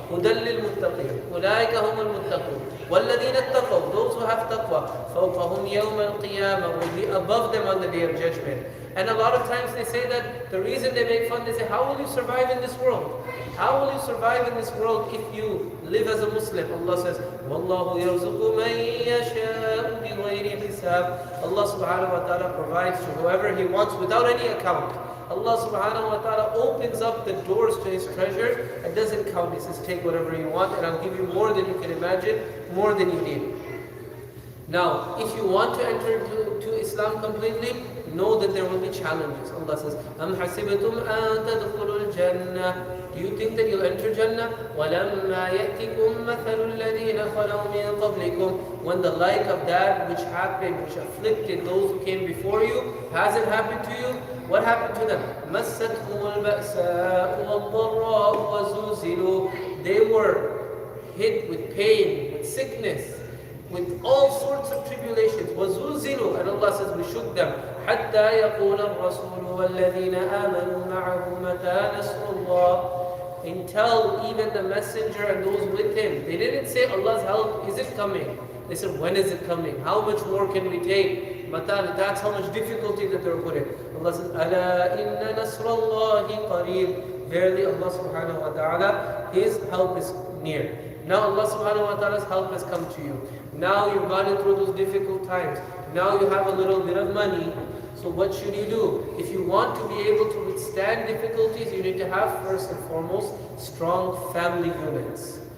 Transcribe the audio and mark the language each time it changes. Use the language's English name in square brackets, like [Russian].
[Arabic] هُدًى لِلْمُتَّقِينَ. أُولَٰئِكَ هُمُ الْمُتَّقُونَ. وَالَّذِينَ اتَّقَوْا. [English] Those who have taqwa. [Arabic] فَوْقَهُمْ يَوْمَ الْقِيَامَةِ. [English] Will be above them on the day of judgment. And a lot of times they say that the reason they make fun, they say, how will you survive in this world? How will you survive in this world if you live as a Muslim? Allah says, [Arabic] وَاللَّهُ يَرْزُقُ مَن يَشَاءُ بِغَيْرِ حِسَابٍ. [English] Allah subhanahu wa ta'ala provides to whoever He wants without any account. Allah subhanahu wa ta'ala opens up the doors to His treasure and doesn't count. He says, take whatever you want and I'll give you more than you can imagine, more than you need. Now, if you want to enter to Islam completely, know that there will be challenges. Allah says, [Arabic] أَمْ حَسِبْتُمْ أَن تَدْخُلُوا الْجَنَّةِ. [English] Do you think that you'll enter Jannah? [Arabic] وَلَمَّا يَأْتِكُمْ مَثَلُ الَّذِينَ خَلَوْا مِن قَبْلِكُمْ. [English] When the like of that which happened, which afflicted those who came before you, hasn't happened to you, what happened to them? [Arabic] مَسَّتْهُمُ الْبَأْسَاءُ وَالضَّرَّاءُ وَزُلْزِلُوا. [English] They were hit with pain, with sickness, with all sorts of tribulations. [Arabic] وَزُلْزِلُوا. [English] And Allah says, we shook them. [Arabic] حَتَّى يَقُولَ الرَّسُولُ وَالَّذِينَ آمَنُوا مَعَهُ مَتَى نَصْرُ اللَّهِ. [English] Until even the messenger and those with him, they didn't say Allah's help, is it coming? They said, when is it coming? How much more can we take? Matan, that's how much difficulty that they're put in. Allah says, [Arabic] أَلَا إِنَّ نَصْرَ اللَّهِ قَرِيبٌ. [English] Verily Allah subhanahu wa ta'ala, His help is near. Now Allah subhanahu wa ta'ala's help has come to you. Now you've gone through those difficult times. Now you have a little bit of money. So what should you do? If you want to be able to withstand difficulties, you need to have first and foremost strong family units.